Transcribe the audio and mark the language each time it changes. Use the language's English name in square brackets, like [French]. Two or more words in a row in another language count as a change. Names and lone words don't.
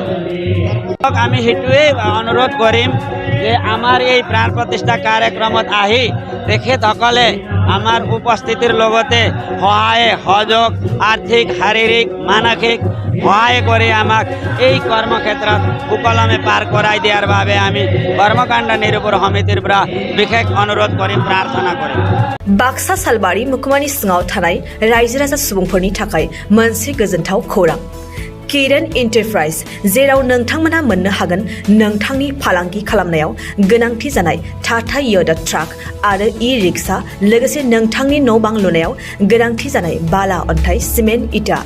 [Assamese] আমি সেইটোৱেই অনুৰোধ কৰিম যে আমাৰ এই প্ৰাণ প্ৰতিষ্ঠা কাৰ্যক্ৰমত আহি তেখেতসকলে আমাৰ উপস্থিতিৰ লগতে সহায় সহযোগ আৰ্থিক শাৰীৰিক মানসিক সহায় কৰি আমাক এই কৰ্মক্ষেত্ৰত সুকলমে পাৰ কৰাই দিয়াৰ বাবে আমি কৰ্মকাণ্ড নিৰূপণ সমিতিৰ পৰা বিশেষ অনুৰোধ কৰিম, প্ৰাৰ্থনা কৰিম। [Bodo] बाक्सा सालबारि मुखुमानि सिङाव थानाय रायजो राजा सुबुंफोरनि थाखाय मोनसे गोजोनथाव खौरां। किरण एन्टारप्राइज, जेराव नोंथांमोना मोननो हागोन नोंथांनि फालांगि खालामनायाव गोनांथि जानाय टाटा योदा ट्राक आरो ई-रिक्शा, लोगोसे नोंथांनि न' बां लुनायाव गोनांथि जानाय बाला अन्थाइ सिमेन्ट इटा।